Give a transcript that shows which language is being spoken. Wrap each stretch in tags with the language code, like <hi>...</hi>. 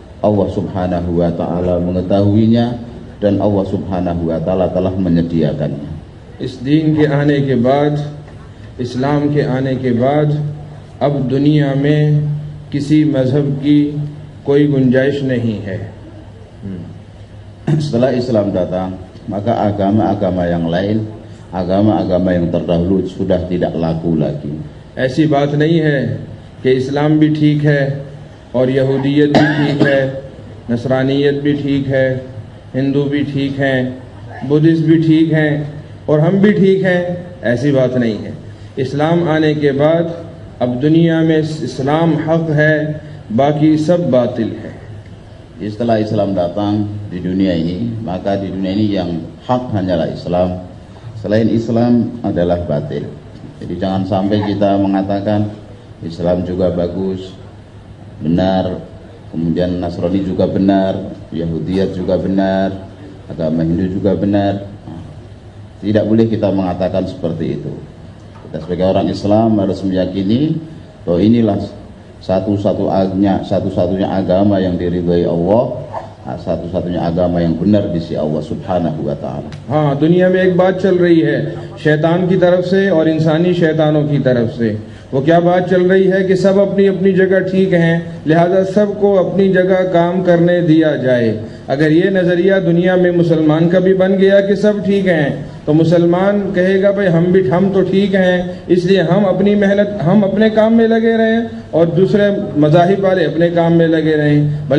<id>Allah subhanahu wa ta'ala mengetahuinya dan Allah subhanahu wa ta'ala telah menyediakannya.</id> <hi>इस दीन के आने के बाद, इस्लाम के आने के बाद अब दुनिया में किसी मजहब की कोई गुंजाइश नहीं है.</hi> <id>Setelah Islam datang, maka agama-agama yang lain, agama-agama yang terdahulu sudah tidak laku lagi.</id> <hi>ऐसी बात नहीं है कि इस्लाम भी ठीक है और यहूदियत भी ठीक है, नसरानियत भी ठीक है, हिंदू भी ठीक हैं, बुद्धिस्ट भी ठीक हैं और हम भी ठीक हैं. ऐसी बात नहीं है. इस्लाम आने के बाद अब दुनिया में इस्लाम हक है, बाकी सब बातिल है.</hi> <id>Setelah Islam datang di dunia ini, maka di dunia ini yang hak hanyalah Islam, selain Islam adalah batil. Jadi jangan sampai kita mengatakan Islam juga bagus, benar, kemudian Nasrani juga benar, Yahudiyat juga benar, agama Hindu juga benar. Tidak boleh kita mengatakan seperti itu. Kita sebagai orang Islam harus meyakini bahwa inilah satu-satunya agama yang diridhai Allah, satu-satunya agama yang benar di sisi Allah subhanahu wa ta'ala.</id> <hi>हाँ, दुनिया में एक बात चल रही है शैतान की तरफ से और इंसानी शैतानों की तरफ से. वो क्या बात चल रही है कि सब अपनी अपनी जगह ठीक हैं, लिहाजा सबको अपनी जगह काम करने दिया जाए. अगर ये नज़रिया दुनिया में मुसलमान का भी बन गया कि सब ठीक हैं, तो मुसलमान कहेगा भाई हम तो ठीक हैं, इसलिए हम अपनी मेहनत, हम अपने काम में लगे रहें और दूसरे मज़ाहिब वाले अपने काम में लगे रहें.</hi>